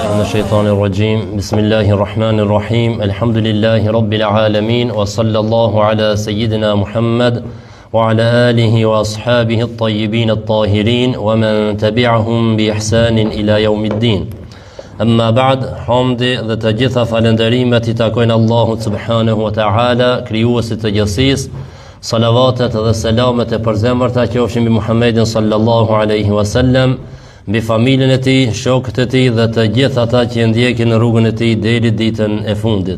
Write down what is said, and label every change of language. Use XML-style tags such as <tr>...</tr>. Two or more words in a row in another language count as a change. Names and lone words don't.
<ar>الشيطان الرجيم بسم الله الرحمن الرحيم الحمد لله رب العالمين وصلى الله على سيدنا محمد وعلى آله وأصحابه الطيبين الطاهرين ومن تبعهم بإحسان إلى يوم الدين أما بعد حمد</ar> <sq>dhe të gjitha falënderimet I takojnë Allahut</sq> <ar>سبحانه وتعالى</ar> <sq>krijuesit të gjithësisë salavatet dhe selamet e përzemërta qofshin mbi Muhammedin</sq> <ar>صلى الله عليه وسلم</ar> <sq>mbi familjen e tij, shokët e tij dhe të gjithë ata që ndjekin në rrugën e tij deri ditën e fundit.</sq>